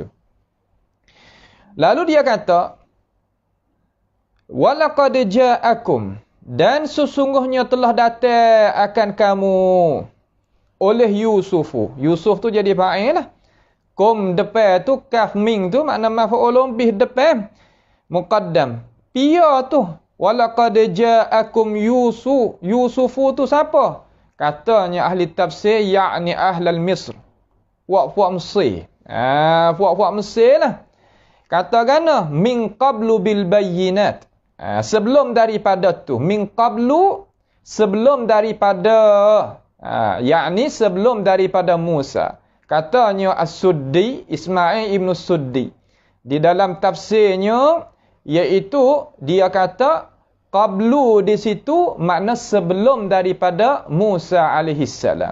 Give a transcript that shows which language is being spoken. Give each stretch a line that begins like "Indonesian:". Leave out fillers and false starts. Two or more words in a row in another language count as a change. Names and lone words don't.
Malay: Lalu dia kata,
Arabic: walaqad ja'akum,
Malay: dan sesungguhnya telah datang akan kamu oleh Yusufu. Yusuf tu jadi fa'il lah. Kum depan tu, kaf ming tu makna
Arabic: maf'ulun bih
Malay: depan. Muqaddam. Pia tu.
Arabic: Walaqad ja'akum Yusufu
Malay: tu siapa? Katanya ahli tafsir, yakni
Arabic: ahlal Misr.
Malay: Puak-puak Mesir. Puak-puak Mesir lah. Kata gana,
Arabic: min qablu bil bayyinat.
Malay: Sebelum daripada tu.
Arabic: Min qablu,
Malay: sebelum daripada. Yakni sebelum daripada Musa. Katanya As-Suddi, Ismail ibn Suddi. Di dalam tafsirnya, iaitu dia kata, qablu di situ makna sebelum daripada Musa alaihissalam.